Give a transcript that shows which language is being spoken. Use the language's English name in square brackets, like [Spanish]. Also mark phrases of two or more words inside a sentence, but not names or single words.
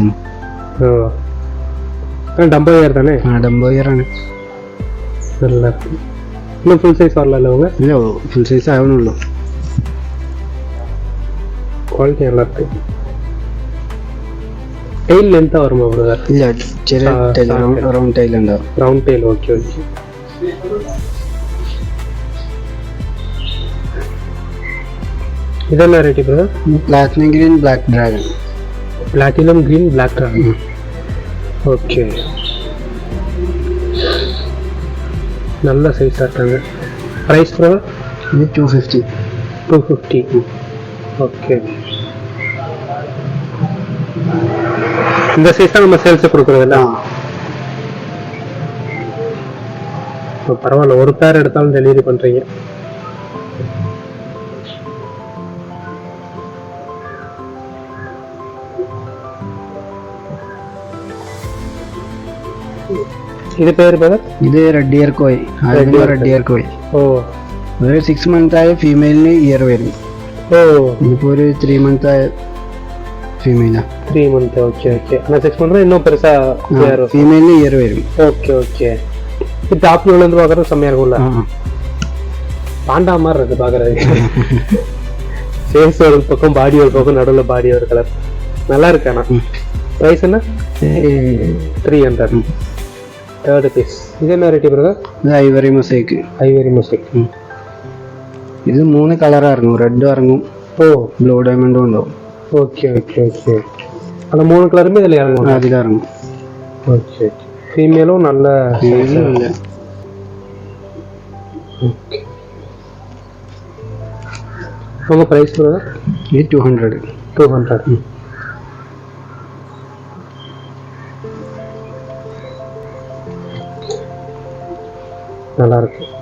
[Tamil] ஓ டம்போயர் தானே? [Malayalam] டம்போயராണ്. [Tamil] நல்லா இருக்கு. இன்னும் [English] full size [Tamil] வரல அவங்க? இல்லை [English] full size [Tamil] ஆகணுള്ളൂ. குவாலிட்டி நல்லா இருக்கு. டெயில் லென்த்தாக வருமா பிரதர்? [Malayalam] இல்லை ചെറിയ ടൈൽ, [English] round tail [Malayalam] ഉണ്ടാവും. [English] round tail. okay okay. [Malayalam] ഇതെല്ലാം റേറ്റ് ബ്രദർ? പ്ലാറ്റിനം ഗ്രീൻ ബ്ലാക്ക് ഡ്രാഗൺ. പ്ലാറ്റിനം ഗ്രീൻ ബ്ലാക്ക് ഡ്രാഗൺ. ഓക്കെ [Tamil] நல்ல சைஸாக இருக்காங்க. [English] price brother? [Tamil] இது 250. 250. ஓகே இந்த சைஸ் தான் நம்ம சேல்ஸை கொடுக்குறதில்ல. பரவாயில்ல, ஒரு பேர் எடுத்தாலும் டெலிவரி பண்ணுறீங்க. இது பேர் பிரதர்? [Malayalam] ഇത് റെഡ് ഇയർ കോയ്. ആൽബിനോ റെഡ് ഇയർ കോയ്. ഓ ഒരു 6 month ആയ ഫീമെയിലിന് ഇയർ വരും. ഓ ഇതിപ്പോൾ ഒരു 3 month ആയ ഫീമെയിലാ. 3 month. [English] okay okay. [Malayalam] എന്നാൽ 6 month [Tamil] இன்னும் பெருசா [Malayalam] ഫീമെയിലിന് ഇയർ വരും. [English] okay okay. [Tamil] இது டாப் வியூல இருந்து பார்க்கறது செம்மையா இருக்கும்ல. பாண்டா மாதிரி இருக்கு பார்க்கறதுக்கு. ஃபேஸ் ஒரு பக்கம், பாடி ஒரு பக்கம், நடுவுல பாடி ஒரு கலர். நல்லா இருக்கு. ஆனா பிரைஸ் என்ன? 300. தேர்ட் பீஸ். இது என்ன ரேட் பிரதர்? [Malayalam] ഇത് ഐവറി മൊസൈക്ക്. ഐവറി മൊസൈക്ക്. ഇത് 3 കളറാ ഇറങ്ങും. റെഡ് ഇറങ്ങും, ബ്ലൂ ഡയമണ്ടും ഉണ്ടാവും. [English] okay okay okay. [Tamil] அந்த 3 கலருமே இதுல இறங்கும். [Malayalam] അതിൽ ഇറങ്ങും. [Tamil] ஓகே. ஃபீமேலும் நல்ல [Malayalam] ഫീമെയിലും [Tamil] ஓகே. உங்க பிரைஸ் பிரதர்? [Malayalam] ഇത് 200. [Tamil] 200. நல்லா இருக்கு.